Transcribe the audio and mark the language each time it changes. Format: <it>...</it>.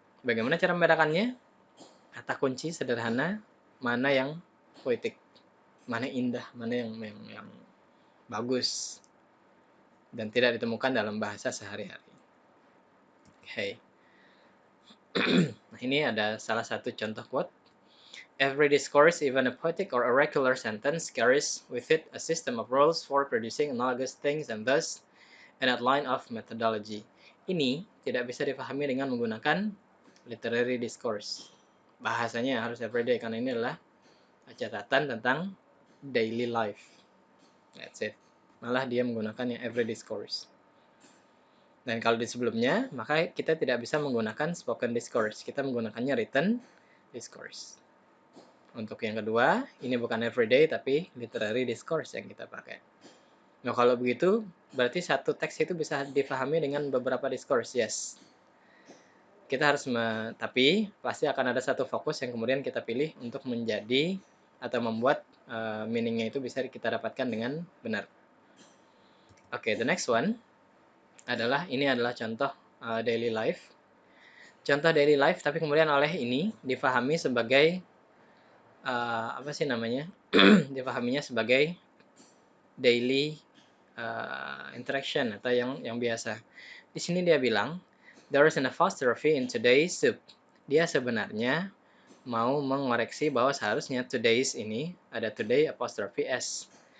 <id>Bagaimana cara membedakannya? Kata kunci sederhana, mana yang poetik, mana indah, mana yang bagus, dan tidak ditemukan dalam bahasa sehari-hari. Oke. Nah, ini ada salah satu contoh quote.</id> <en>Every discourse, even a poetic or oracular sentence, carries with it a system of rules for producing analogous things and thus an outline of methodology.</en> <id>Ini tidak bisa dipahami dengan menggunakan literary discourse. Bahasanya harus everyday karena ini adalah catatan tentang daily life.</id> <en>That's it.</en> <id>Malah dia menggunakan yang everyday discourse. Dan kalau di sebelumnya, maka kita tidak bisa menggunakan spoken discourse. Kita menggunakannya written discourse. Untuk yang kedua, ini bukan everyday tapi literary discourse yang kita pakai. Nah, kalau begitu, berarti satu teks itu bisa dipahami dengan beberapa discourse, yes. Kita harus, tapi pasti akan ada satu fokus yang kemudian kita pilih untuk menjadi atau membuat meaningnya itu bisa kita dapatkan dengan benar. Oke,</id> <en>the next one</en> <id>adalah, ini adalah contoh daily life. Contoh daily life, tapi kemudian oleh ini dipahami sebagai, apa sih namanya, dipahaminya sebagai daily interaction atau yang biasa. Di sini dia bilang,</id> <en>there is an apostrophe in today's soup.</en> <id>Dia sebenarnya mau mengoreksi bahwa seharusnya today's ini ada today apostrophe s.</id>